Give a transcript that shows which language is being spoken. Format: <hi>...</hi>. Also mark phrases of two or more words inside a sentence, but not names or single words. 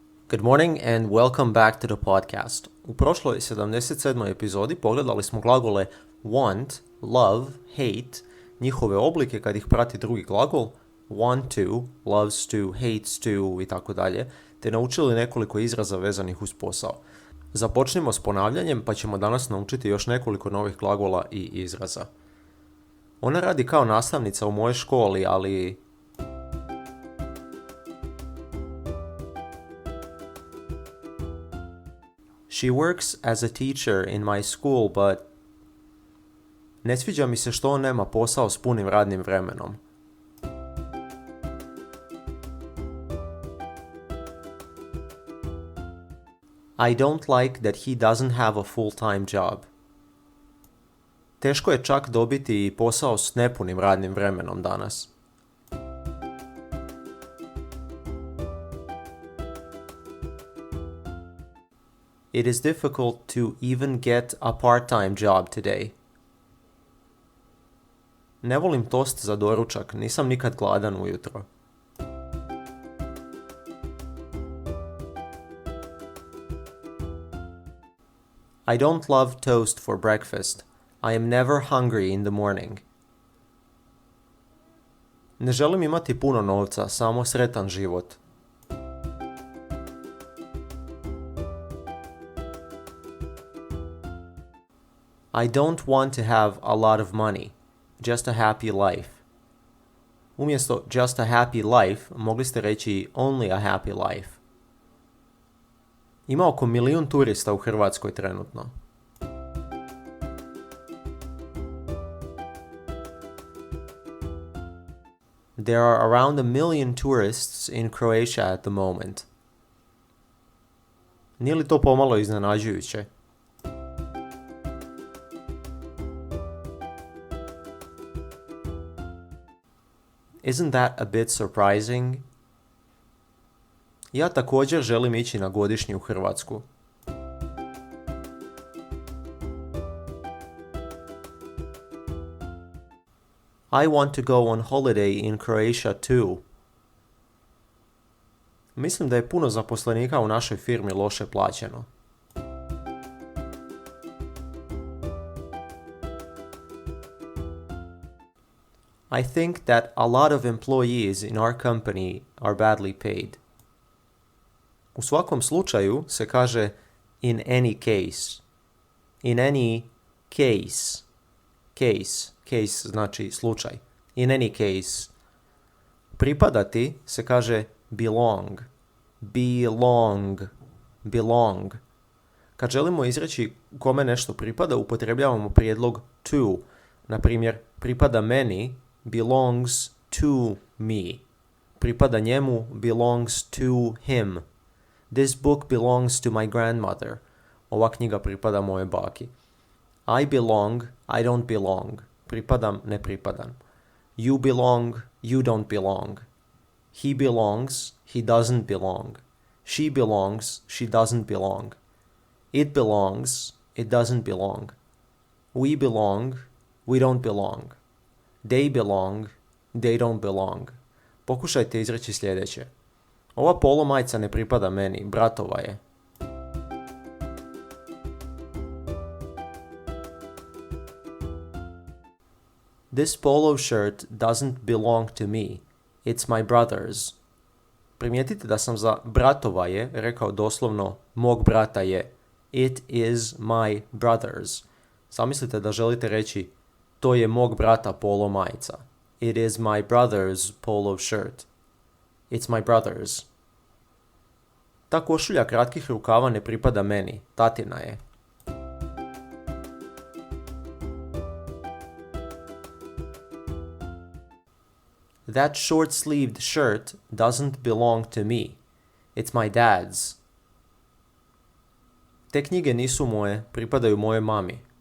<en>Good morning and welcome back to the podcast.</en> <hr>U prošloj 77. epizodi pogledali smo glagole</hr> <en>want, love, hate,</en> <hr>njihove oblike kad ih prati drugi glagol,</hr> <en>want to, loves to, hates to</en> <hr>i tako dalje, te naučili nekoliko izraza vezanih uz posao. Započnimo s ponavljanjem pa ćemo danas naučiti još nekoliko novih glagola i izraza. Ona radi kao nastavnica u mojoj školi, ali...</hr> <en>She works as a teacher in my school, but...</en> <hr>Ne sviđa mi se što on nema posao s punim radnim vremenom.</hr> <en>I don't like that he doesn't have a full-time job.</en> <hr>Teško je čak dobiti posao s nepunim radnim vremenom danas.</hr> <en>It is difficult to even get a part-time job today.</en> <hr>Ne volim tost za doručak, nisam nikad gladan ujutro.</hr> <en>I don't love toast for breakfast. I am never hungry in the morning.</en> <hr>Ne želim imati puno novca, samo sretan život.</hr> <en>I don't want to have a lot of money, just a happy life. Umjesto just a happy life,</en> <hr>mogli ste reći</hr> <en>only a happy life.</en> <hr>Ima oko 1 milijun turista u Hrvatskoj trenutno.</hr> <en>There are around 1 million tourists in Croatia at the moment.</en> <hr>Nije li to pomalo iznenađujuće?</hr> <en>Isn't that a bit surprising?</en> <hr>Ja također želim ići na godišnji u Hrvatsku.</hr> <en>I want to go on holiday in Croatia too.</en> <hr>Mislim da je puno zaposlenika u našoj firmi loše plaćeno.</hr> <en>I think that a lot of employees in our company are badly paid.</en> <hr>U svakom slučaju se kaže</hr> <en>in any case. In any case. Case</en> <hr>znači slučaj.</hr> <en>In any case.</en> <hr>Pripadati se kaže belong.</hr> <en>Belong.</en> <hr>Kad želimo izreći kome nešto pripada, upotrebljavamo prijedlog to. Na primjer, pripada meni,</hr> <en>belongs to me.</en> <hr>Pripada njemu,</hr> <en>belongs to him. This book belongs to my grandmother.</en> <hr>Ova knjiga pripada moje baki.</hr> <en>I belong, I don't belong.</en> <hr>Pripadam, ne pripadam.</hr> <en>You belong, you don't belong. He belongs, he doesn't belong. She belongs, she doesn't belong. It belongs, it doesn't belong. We belong, we don't belong. They belong, they don't belong.</en> <hr>Pokušajte izreći sljedeće. Ova polo majica ne pripada meni, bratova je.</hr> <en>This polo shirt doesn't belong to me. It's my brother's.</en> <hr>Primijetite da sam za bratova je rekao doslovno mog brata je.</hr> <en>It is my brother's.</en> <hr>Zamislite da želite reći to je mog brata polo majica.</hr> <en>It is my brother's polo shirt. It's my brother's.</en> <hr>Ta košulja kratkih rukava ne pripada meni, tatina je.</hr> <en>That short-sleeved shirt doesn't belong to me. It's my dad's.</en> <hr>Te knjige nisu moje, pripadaju moje mami.</hr>